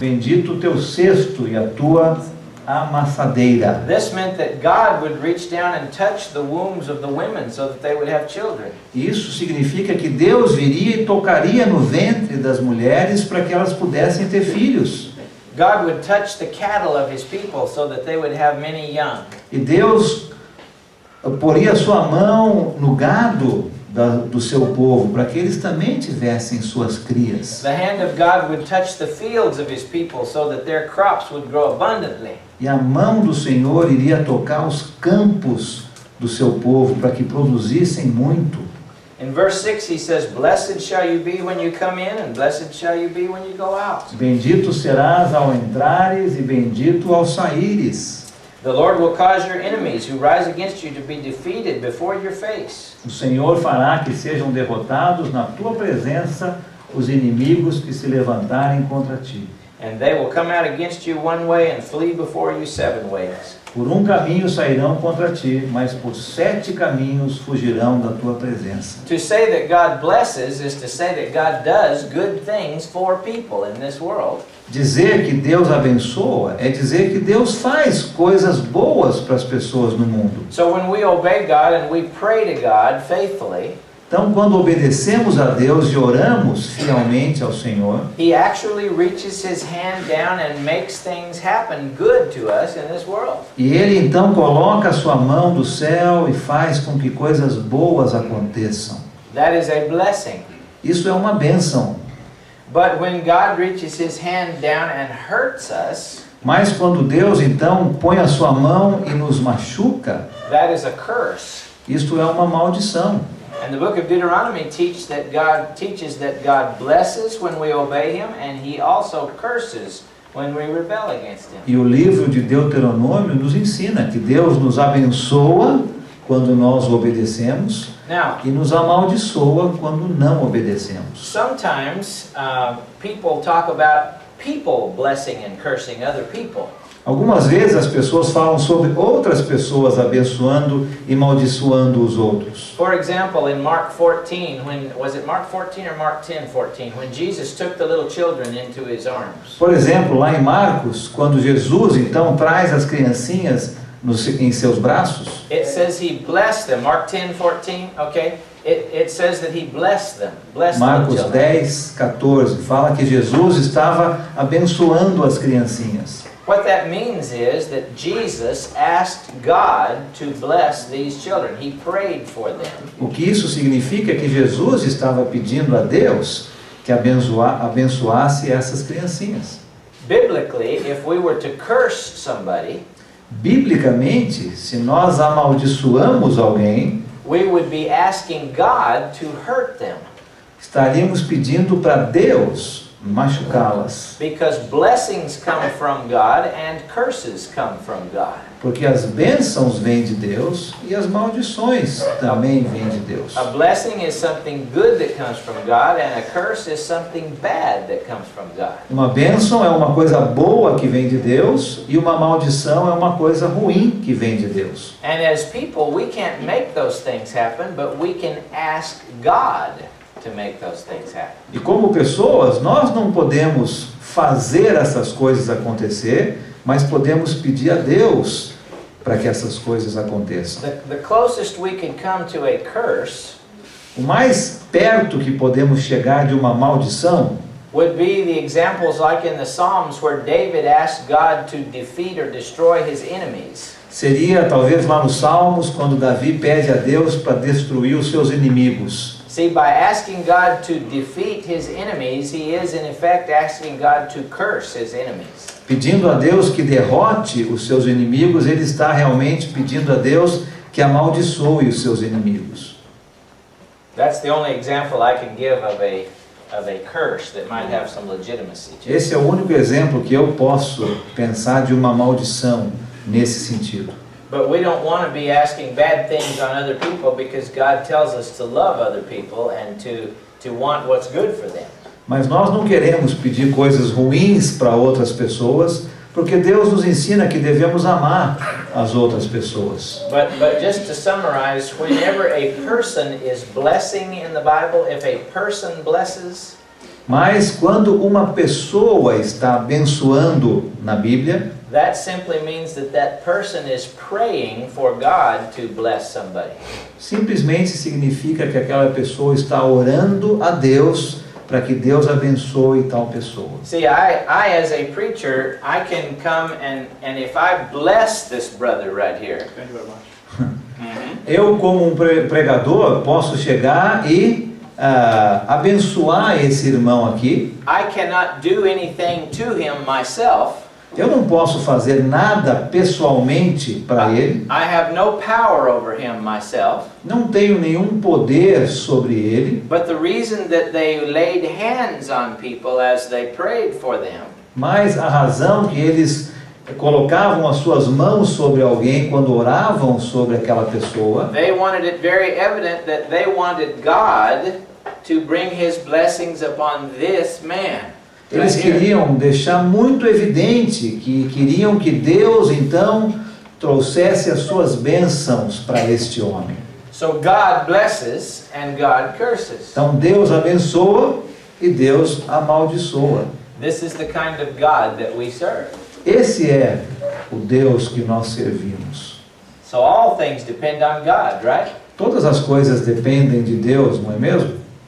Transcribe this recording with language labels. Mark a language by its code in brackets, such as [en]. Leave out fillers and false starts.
[pt] Bendito o teu cesto e a tua amassadeira." [en] This meant that God would reach down and touch the wombs of the women so that they would have children. [pt] Isso significa que Deus viria e tocaria no ventre das mulheres para que elas pudessem ter filhos. [en] God would touch the cattle of His people so that they would have many young. [pt] E Deus poria a sua mão no gado do seu povo, para que eles também tivessem suas crias. [en] The hand of God would touch the fields of His people so that their crops would grow abundantly. [pt] E a mão do Senhor iria tocar os campos do seu povo, para que produzissem muito. [en] In verse 6 He says, "Blessed shall you be when you come in, and blessed shall you be when you go out. [pt] Bendito serás ao entrares e bendito ao saíres. [en] The Lord will cause your enemies who rise against you to be defeated before your face. [pt] O Senhor fará que sejam derrotados na tua presença os inimigos que se levantarem contra ti. [en] And they will come out against you one way and flee before you 7 ways." [pt] Por um caminho sairão contra ti, mas por 7 caminhos fugirão da tua presença. [en] To say that God blesses is to say that God does good things for people in this world. [pt] Dizer que Deus abençoa é dizer que Deus faz coisas boas para as pessoas no mundo. [en] So when we obey God and we pray to God faithfully, [pt] Então, quando obedecemos a Deus e oramos fielmente ao Senhor, [en] He actually reaches His hand down and makes things happen good to us in this world. [pt] e Ele então coloca a sua mão do céu e faz com que coisas boas aconteçam. [en] That is a blessing. [pt] Isso é uma bênção. [en] But when God reaches His hand down and hurts us, [pt] Mas quando Deus então põe a sua mão e nos machuca, [en] that is a curse. [pt] isto é uma maldição. [en] And the book of Deuteronomy teaches that God blesses when we obey Him, and He also curses when we rebel against Him. [pt] E o livro de Deuteronômio nos ensina que Deus nos abençoa quando nós obedecemos [en] Now, [pt] e nos amaldiçoa quando não obedecemos. [en] sometimes people talk about people blessing and cursing other people. [pt] Algumas vezes as pessoas falam sobre outras pessoas abençoando e maldiçoando os outros. [en] For example, in Mark 14, was it Mark 14 or Mark 10:14, when Jesus took the little children into His arms? [pt] Por exemplo, lá em Marcos, quando Jesus então traz as criancinhas em seus braços, [en] It says He blessed them. Mark 10:14, okay? It says that He blessed them. Blessed the [pt] Marcos [en] children. [pt] 10, 14, fala que Jesus estava abençoando as criancinhas. [en] What that means is that Jesus asked God to bless these children. He prayed for them. [pt] O que isso significa é que Jesus estava pedindo a Deus que abençoasse essas criancinhas. [en] Biblically, if we were to curse somebody, [pt] Biblicamente, se nós amaldiçoamos alguém, [en] we would be asking God to hurt them. [pt] estaríamos pedindo para Deus machucá-las. [en] Because blessings come from God and curses come from God. [pt] Porque as bênçãos vêm de Deus e as maldições também vêm de Deus. [en] A blessing is something good that comes from God, and a curse is something bad that comes from God. [pt] Uma bênção é uma coisa boa que vem de Deus e uma maldição é uma coisa ruim que vem de Deus. [en] And as people, we can't make those things happen, but we can ask God to make those things happen. [pt] E como pessoas, nós não podemos fazer essas coisas acontecer, mas podemos pedir a Deus para que essas coisas aconteçam. [en] The closest we can come to a curse [pt] O mais perto que podemos chegar de uma maldição [en] would be the examples like in the Psalms where David asked God to defeat or destroy his enemies. [pt] seria talvez lá nos Salmos, quando Davi pede a Deus para destruir os seus inimigos. [en] See, by asking God to defeat his enemies, he is in effect asking God to curse his enemies. [pt] Pedindo a Deus que derrote os seus inimigos, ele está realmente pedindo a Deus que amaldiçoe os seus inimigos. [en] That's the only example I can give of a curse that might have some legitimacy to it. [pt] Esse é o único exemplo que eu posso pensar de uma maldição nesse sentido. [en] But we don't want to be asking bad things on other people because God tells us to love other people and to want what's good for them. [pt] Mas nós não queremos pedir coisas ruins para outras pessoas, porque Deus nos ensina que devemos amar as outras pessoas. [en] But just to summarize, whenever a person is blessing in the Bible, if a person blesses, [pt] Mas quando uma pessoa está abençoando na Bíblia, [en] that simply means that that person is praying for God to bless somebody. [pt] simplesmente significa que aquela pessoa está orando a Deus para que Deus abençoe tal pessoa. [en] See, I as a preacher, I can come and if I bless this brother right here. Thank you very much. [pt] Eu, como um pregador, posso chegar e abençoar esse irmão aqui. [en] I cannot do anything to him myself. [pt] Eu não posso fazer nada pessoalmente para ele. [en] I have no power over him myself. [pt] Não tenho nenhum poder sobre ele. [en] But the reason that they laid hands on people as they prayed for them [pt] Mas a razão que eles colocavam as suas mãos sobre alguém quando oravam sobre aquela pessoa, [en] they wanted it very evident that they wanted God to bring His blessings upon this man. [pt] eles [en] Right here. [pt] queriam deixar muito evidente que queriam que Deus então trouxesse as suas bênçãos para este homem. [en] So God blesses and God curses. [pt] Então Deus abençoa e Deus amaldiçoa. [en] This is the kind of God that we serve. [pt] Esse é o Deus que nós servimos. [en] So all things depend on God, right? [pt] Todas as coisas dependem de Deus, não é mesmo?